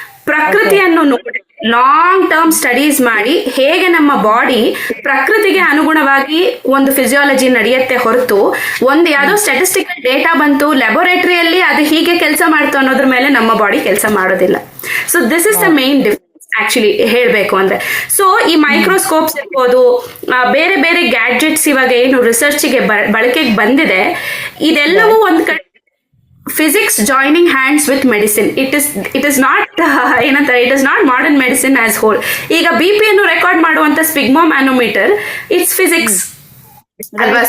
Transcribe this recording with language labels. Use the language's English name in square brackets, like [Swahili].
[Kannada] ಪ್ರಕೃತಿಯನ್ನು ನೋಡಿ long term studies ಮಾಡಿ ಹೇಗೆ ನಮ್ಮ ಬಾಡಿ ಪ್ರಕೃತಿಗೆ ಅನುಗುಣವಾಗಿ ಒಂದು ಫಿಸಿಯಾಲಜಿ ನಡೆಯುತ್ತೆ ಹೊರತು ಒಂದು ಯಾವುದೋ ಸ್ಟ್ಯಾಟಿಸ್ಟಿಕಲ್ ಡೇಟಾ ಬಂತು ಲ್ಯಾಬೋರೇಟರಿಯಲ್ಲಿ ಅದು ಹೀಗೆ ಕೆಲಸ ಮಾಡ್ತು ಅನ್ನೋದ್ರ ಮೇಲೆ ನಮ್ಮ ಬಾಡಿ ಕೆಲಸ ಮಾಡೋದಿಲ್ಲ. [English] so this is the main difference actually [Kannada] ಹೇಳ್ಬೇಕು ಅಂದ್ರೆ. ಸೊ ಈ ಮೈಕ್ರೋಸ್ಕೋಪ್ಸ್ ಇರ್ಬೋದು, ಬೇರೆ ಬೇರೆ ಗ್ಯಾಡ್ಜೆಟ್ಸ್ ಇವಾಗ ಏನು ರಿಸರ್ಚ್ಗೆ ಬಳಕೆಗೆ ಬಂದಿದೆ, ಇದೆಲ್ಲವೂ ಒಂದ್ ಕಡೆ [English] physics joining hands with medicine. It is not ಏನಂತಾರೆ, it is not modern medicine as whole. [Kannada] ಈಗ BP ಅನ್ನು ರೆಕಾರ್ಡ್ ಮಾಡುವಂತ ಸ್ಪಿಗ್ಮೋಮ್ಯಾನೋಮೀಟರ್ [English] it's physics [Kannada] ಅಲ್ವಾ?